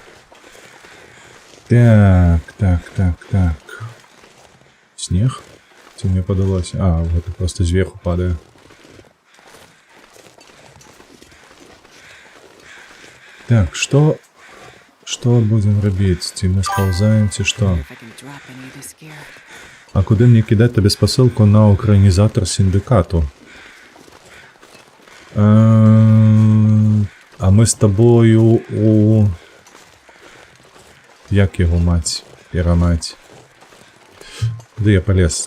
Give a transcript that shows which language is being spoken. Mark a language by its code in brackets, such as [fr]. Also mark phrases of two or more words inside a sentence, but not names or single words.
[be] Так. Снег. Ці мне падалося? А, гэта просто зверху падае. Так, што будзем рабіць? Ці мы спаўзаем, ці што? [en] If I can drop any to scare. [be] А куды мне кідаць табе спасылку на украінізатар сіндыкату? А мы з табою у... Як яго маць? Перамаць. Куды я палез?